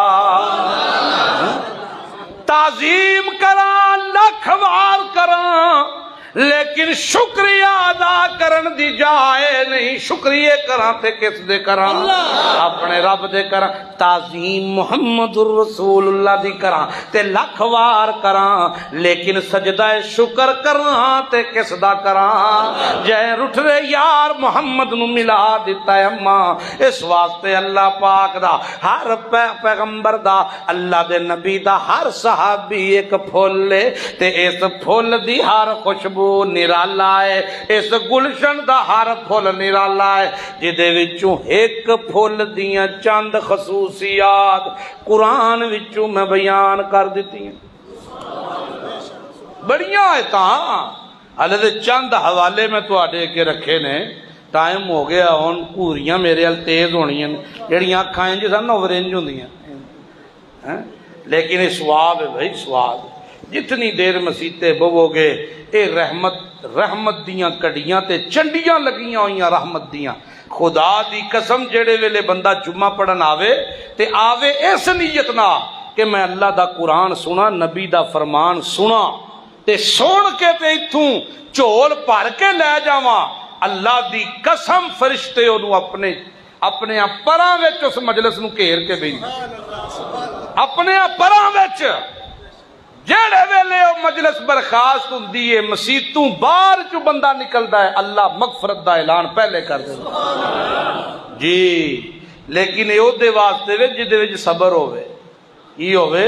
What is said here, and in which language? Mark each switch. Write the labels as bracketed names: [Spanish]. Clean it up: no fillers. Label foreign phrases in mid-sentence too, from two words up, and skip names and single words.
[Punjabi] تعظیم کراں لکھ وار کراں، لیکن شکریہ ادا کرن دی جائے نہیں۔ شکریہ کراں تے کس دے کراں؟ اپنے رب دے کراں۔ تعظیم محمد الرسول اللہ دی کراں تے لکھ وار کراں، لیکن سجدہ شکر کراں تے کس دا کراں؟ جے رٹھ رے یار محمد نو ملا دیتا ہے اماں۔ اس واسطے اللہ پاک دا ہر پیغمبر دا، اللہ دے نبی دا ہر صحابی ایک پھول لے تے اس پھول دی ہر خوشبو وہ نرالا ہے، اس گلشن دا ہر پھل نرالا ہے، جدے وچوں ایک پھل دیاں چند خصوصیات قرآن وچوں میں بیان کر دیتی ہیں۔ بڑیاں آیتاں حالے تے چند حوالے میں تواڈے کے رکھے نے، ٹائم ہو گیا ہن گھوریاں میرے ال تیز ہونیاں جڑیاں اکھاں انج سن نا اورنج ہوندیاں، لیکن یہ سواب ہے بھائی، سواب جتنی دیر مسیتے بوو گے اے رحمت دیاں کڑیاں تے چنڈیاں لگیاں ہوئیاں رحمت دیاں۔ خدا دی قسم جڑے ویلے بندہ جمعہ پڑھن آوے تے آوے اس نیت نہ کہ میں اللہ دا قرآن سنا، نبی دا فرمان سنا تے سن کے تے ایتھوں جھول بھر کے لے جاواں، اللہ دی قسم فرشتے انہوں اپنے پراں وچ اس مجلس نو گھیر کے بیندے، اپنے پراں وچ جیڑے ویلے او مجلس برخاست ہوندی ہے، مسیتوں باہر جو بندہ نکلدا ہے، اللہ مغفرت دا اعلان پہلے کر دیندا جی۔ لیکن اے او دے واسطے وچ جدے وچ صبر ہوے، کی ہوے؟